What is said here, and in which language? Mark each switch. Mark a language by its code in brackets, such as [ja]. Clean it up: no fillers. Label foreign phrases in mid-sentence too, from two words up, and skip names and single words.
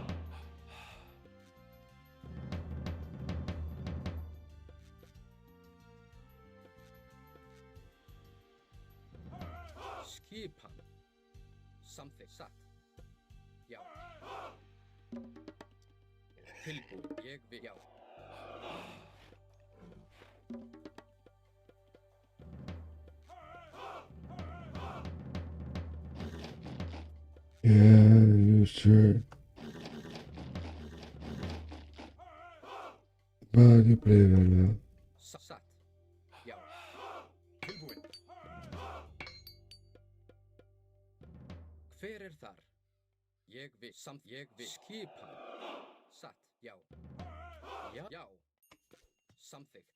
[is] Skipan. Samþykkt, satt. Já. Tilbúin, ég vil, já. [en] Yeah, you sure. But you play very well. [is] Satt. Já. Tilbúin. Hver þar? Ég vil, ég vil. Skipan. Satt, já. Já, já. Samþykkt.